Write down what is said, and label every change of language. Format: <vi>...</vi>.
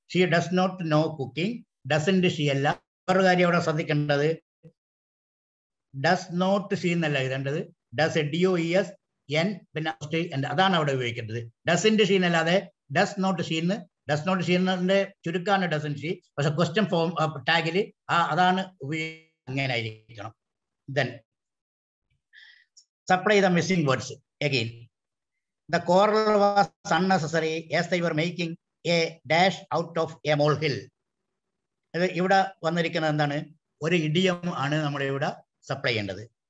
<en>she does not know cooking, doesn't she</en> <ml>അല്ല. വേറൊരു കാര്യം അവിടെ ശ്രദ്ധിക്കേണ്ടത്, ഡസ് നോട്ട് ഷീ എന്നല്ല എഴുതേണ്ടത്, ഡസ് DOES N പിന്നെ അതാണ് അവിടെ ഉപയോഗിക്കേണ്ടത്. ഡസന്റ് ഷീ എന്നല്ലാതെ ഡസ് നോട്ട് ഷീ എന്ന്. ഡസ് നോട്ട് ഷീ എന്നതിന്റെ ചുരുക്കാണ് ഡസന്റ് ഷീ. പക്ഷെ ക്വസ്റ്റ്യൻ ഫോം ടാഗിൽ അതാണ് അങ്ങനെ ആയിരിക്കണം.</ml> <en>Then supply the missing words again. The quarrel was unnecessary as they were making a dash out of a molehill.</en> <ml>ഇവിടെ വന്നിരിക്കുന്നത് എന്താണ്? ഒരു ഇഡിയം ആണ് നമ്മൾ ഇവിടെ സപ്ലൈ ചെയ്യേണ്ടത്.</ml>